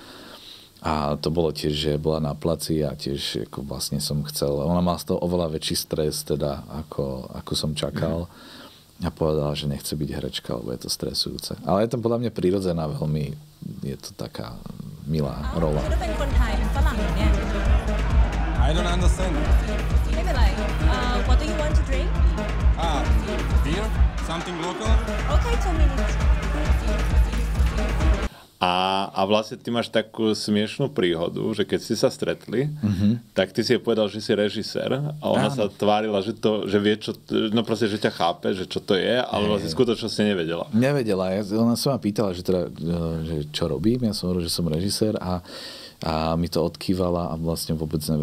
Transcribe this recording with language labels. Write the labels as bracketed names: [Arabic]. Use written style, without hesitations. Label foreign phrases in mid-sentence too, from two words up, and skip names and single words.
[Slovak] A to bolo tiež, že bola na placi a tiež ako vlastne som chcel. Ona má z toho oveľa väčší stres, teda, ako som čakal. a povedala, že nechce byť herečka, lebo je to stresujúce. Ale je to podľa mňa prirodzená, veľmi je to taká milá rola. [English] I don't understand. Maybe like, what do you want to drink? Beer? Something local? Okay, 2 minutes. [Slovak] A vlastne ty máš takú smiešnú príhodu, že keď ste sa stretli, tak ty si jej povedal, že si režisér a ona sa tvárila, že vie, čo, no proste, že ťa chápe, že čo to je, ale vlastne skutočnosti nevedela. Nevedela. Ona sa ma pýtala, že čo robím. Ja som hovoril, že som režisér a mi to odkývala a vlastne vôbec nevedela.